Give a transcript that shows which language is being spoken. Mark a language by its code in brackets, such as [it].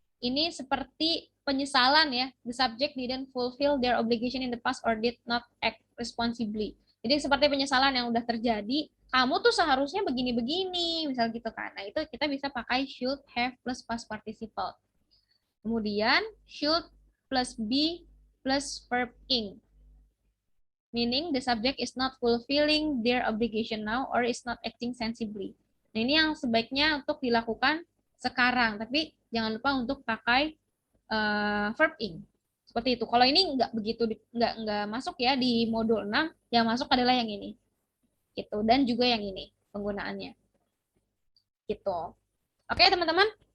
[id] Ini seperti penyesalan ya. [en] The subject didn't fulfill their obligation in the past or did not act responsibly. [id] Jadi seperti penyesalan yang udah terjadi, kamu tuh seharusnya begini-begini, misal gitu kan. Nah, itu kita bisa pakai should, have plus past participle. Kemudian should plus be plus verb ing. [en] Meaning the subject is not fulfilling their obligation now or is not acting sensibly. [id] Nah, ini yang sebaiknya untuk dilakukan sekarang, tapi jangan lupa untuk pakai verb ing. Seperti itu. Kalau ini nggak begitu, nggak masuk ya di modul 6, yang masuk adalah yang ini. Gitu. Dan juga yang ini penggunaannya. Gitu. Oke, teman-teman.